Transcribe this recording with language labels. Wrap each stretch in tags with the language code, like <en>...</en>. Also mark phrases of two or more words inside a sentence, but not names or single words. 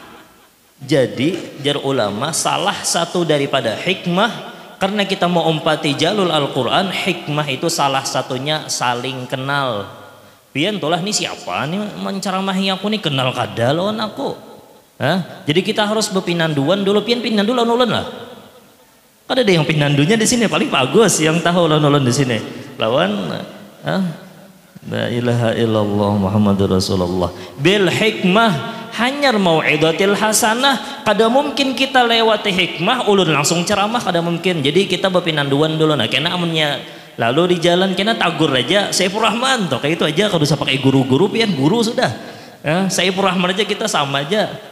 <bjn>Jadi jar ulama, salah satu daripada hikmah, karena kita mau umpati jalur Al-Quran, hikmah itu salah satunya saling kenal. Pian tolah nih siapa nih menceramahi aku nih, kenal kada lawan aku. Jadi kita harus berpinanduan dulu. Pian pinandu lawan ulun lah. Ada yang pinandunya di sini paling bagus, yang tahu lawan ulun di sini.</bjn> <ar>Lawan لا إله إلا الله محمد رسول الله. بالحكمة hanyar الموعظة الحسنة.</ar> <bjn>Kada mungkin kita lewati hikmah ulun langsung ceramah, kada mungkin. Jadi kita berpinanduan dulu. Nah, kena amunnya lalu di jalan kena tagur aja Saifur Rahman toh, kayak itu aja. Kalau usah pakai guru-guru, pian guru sudah. Saifur Rahman aja kita sama aja.</bjn>